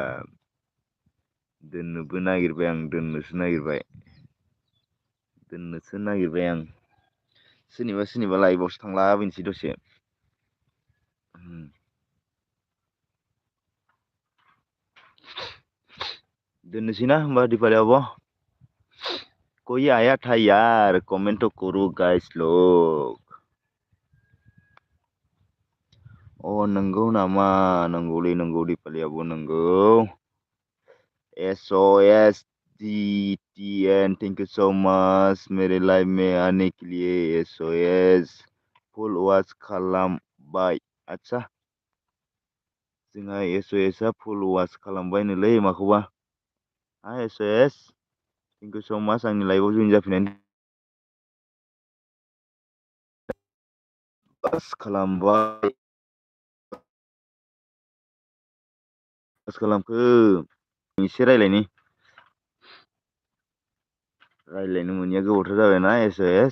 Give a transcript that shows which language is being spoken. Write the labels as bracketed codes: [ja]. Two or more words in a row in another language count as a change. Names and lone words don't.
[brx] दोननोबो नागिरबाय आं, दोननोसो नागिरबाय आं। सोरनिबा लाइभआवसो थांलाबायनोसै दसे। दोननोसै ना होमबा दिपालि आब'। [hi] कोई आया था यार, कमेंट तो करो गाइस लोग। [brx] अ नंगौ नामा, नंगौलै नंगौ दिपालि आब' नंगौ। [hi] SOS DTN [en] thank you so much [hi] मेरे लाइव में आने के लिए। [brx] SOS [en] full watch [brx] खालामबाय। आदसा जोंहा SOS आ [en] full watch [brx] खालामबायनोलै माखौबा। SOS [en] thank you so much [brx] आंनि लाइभआव जइन जाफैनायनि। वाच खालामबाय। वाच खालामखो एसे रायलायनो मोनिया गोबावथार जाबायना SOS।